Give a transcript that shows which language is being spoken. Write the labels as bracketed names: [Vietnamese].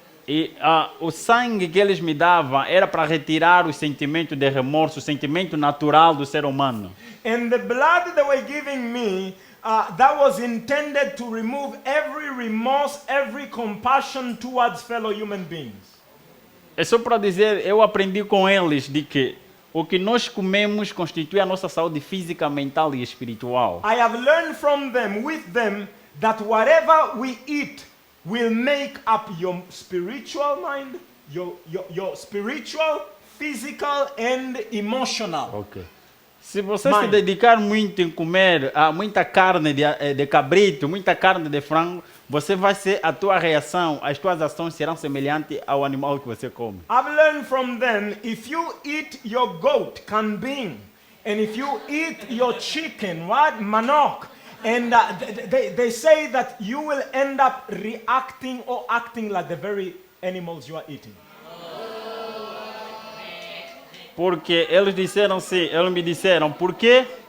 [Portuguese] E o sangue que eles me davam era para retirar o sentimento de remorso, o sentimento natural do ser humano. [English] And the blood they were giving me, that was intended to remove every remorse, every compassion towards fellow human beings. [Portuguese] É só para dizer, eu aprendi com eles de que o que nós comemos constitui a nossa saúde física, mental e espiritual. [English] I have learned from them, with them, that whatever we eat will make up your spiritual mind, your spiritual, physical and emotional. Okay. [Portuguese] Se você se dedicar muito em comer muita carne de cabrito, muita carne de frango, você vai ser, a tua reação, as tuas ações serão semelhantes ao animal que você come. [English] I've learned from them, if you eat your goat, kambing, and if you eat your chicken, what, manok, and they say that you will end up reacting or acting like the very animals you are eating. [Portuguese] Porque eles me disseram, por quê?